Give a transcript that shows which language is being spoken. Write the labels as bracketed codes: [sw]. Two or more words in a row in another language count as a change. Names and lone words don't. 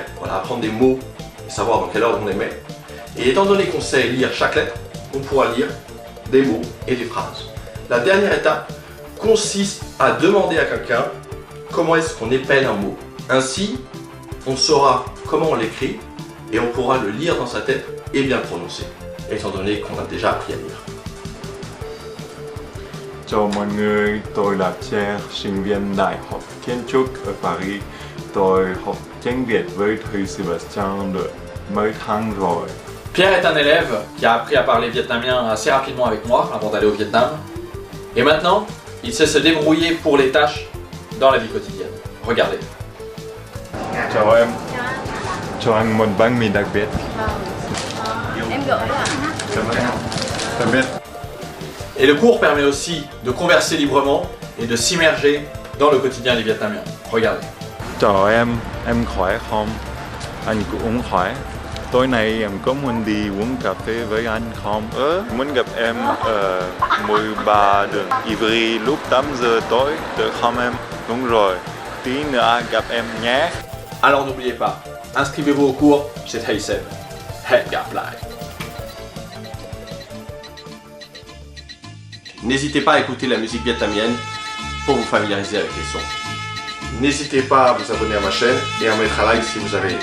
[fr] Voilà, apprendre des mots et savoir dans quel ordre on les met. Et étant donné qu'on sait lire chaque lettre, on pourra lire des mots et des phrases. La dernière étape consiste à demander à quelqu'un comment est-ce qu'on épelle un mot. Ainsi, on saura comment on l'écrit et on pourra le lire dans sa tête et bien le prononcer, étant donné qu'on a déjà appris à lire. [vi] Chào mọi người, tôi là Pierre, sinh viên Đại học Kiến trúc ở Paris. Tôi học tiếng Việt với thầy Sébastien được mấy tháng rồi. [fr] Pierre est un élève qui a appris à parler vietnamien assez rapidement avec moi avant d'aller au Vietnam. Et maintenant, il sait se débrouiller pour les tâches dans la vie quotidienne. Regardez. [vi] Chào em, cho anh một bánh mì đặc biệt. Em gửi ạ. Tạm biệt. [fr] Et le cours permet aussi de converser librement et de s'immerger dans le quotidien des Vietnamiens. Regardez. [vi] Chào em khỏe không? Anh cũng khỏe. Tối nay em có muốn đi uống cà phê với anh không? Muốn gặp em ở 13 đường Ivry lúc 8 giờ tối, được không em? Đúng rồi, tí nữa gặp em nhé. [fr] Alors n'oubliez pas, inscrivez-vous au cours chez Thầy Seb. [vi] Hẹn gặp lại. [fr] N'hésitez pas à écouter la musique vietnamienne pour vous familiariser avec les sons. N'hésitez pas à vous abonner à ma chaîne et à mettre un like si vous avez aimé.